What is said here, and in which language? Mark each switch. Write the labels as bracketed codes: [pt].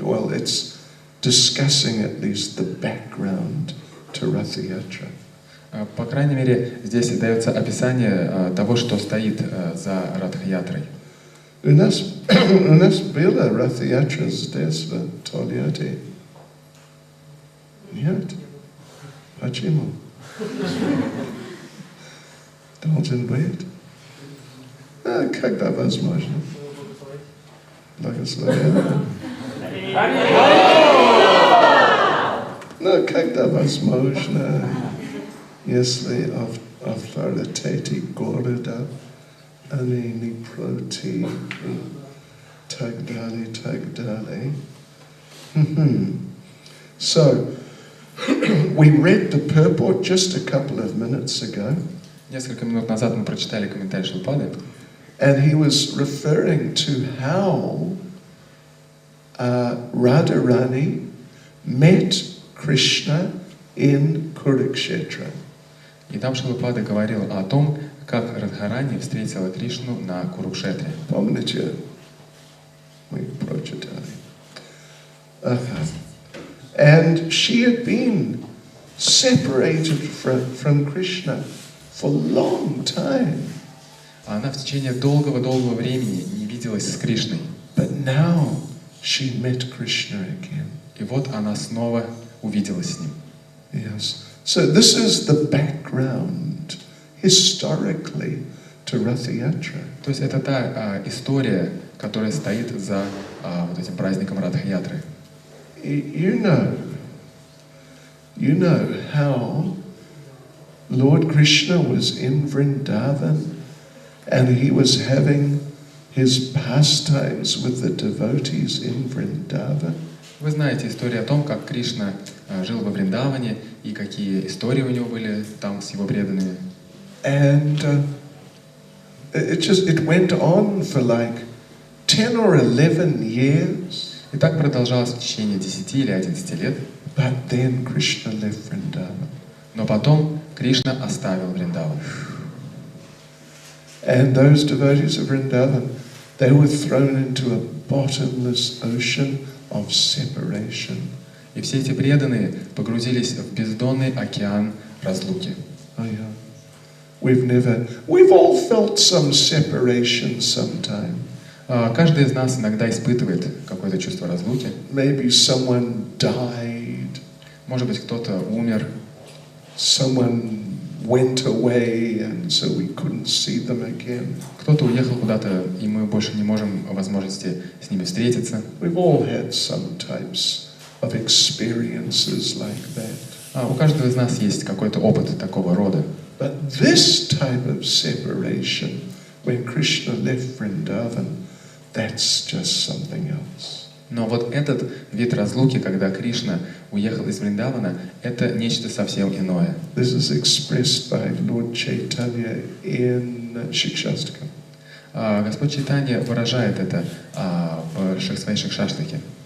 [en] Well, it's discussing at least the background to Rath Yatra. [ru] По крайней мере, здесь дается описание того, что стоит за Радха-ятрой. У нас было Rath Yatra здесь, в Тольятти. Нет? Почему? Должен быть. Когда возможно. Благословенно. Но когда возможно, если авторитеты города, они не против, так далее. [en] So, we read the purport just a couple of minutes ago. [ru] Несколько минут назад мы прочитали комментарий Шрилапады. [en] And he was referring to how Radharani met Krishna in Kurukshetra. [ru] И там Шрилапада говорил о том, как Радхарани встретила Кришну на Курукшетре. Помните? Мы прочитали. [en] And she had been separated from Krishna for a long time. [ru] Она в течение долгого времени не виделась с Кришной. [en] But now she met Krishna again. [ru] И вот она снова увиделась с ним. [en] Yes. So this is the background historically to Rath Yatra. [ru] То есть это та история, которая стоит за вот этим праздником Радха-ятры. [en] You know how Lord Krishna was in Vrindavan and he was having his pastimes with the devotees in Vrindavan. [ru] Вы знаете историю о том, как Кришна жил во Вриндаване и какие истории у него были там с его преданными. [en] And it went on for like 10 or 11 years. [ru] И так продолжалось в течение 10 или 11 лет. [en] But then Krishna left Vrindavan. [ru] Но потом Кришна оставил Вриндаван. [en] And those devotees of Vrindavan, they were thrown into a bottomless ocean of separation. [ru] И все эти преданные погрузились в бездонный океан разлуки. [en] Oh yeah. We've all felt some separation sometime. [ru] Каждый из нас иногда испытывает какое-то чувство разлуки. [en] Maybe someone died. [ru] Может быть, кто-то умер. [en] Someone went away, and so we couldn't see them again. [ru] Кто-то уехал куда-то, и мы больше не можем возможности с ними встретиться. [en] We've all had some types of experiences like that. [ru] У каждого из нас есть какой-то опыт такого рода. [en] But this type of separation, when Krishna left Vrindavan, that's just something else. [ru] Но вот этот вид разлуки, когда Кришна уехал из Вриндавана, это нечто совсем иное. [en] This is expressed by Lord Chaitanya in Shikshastakam. [ru] Господь Чайтанья выражает это в своей Шикшаштаке.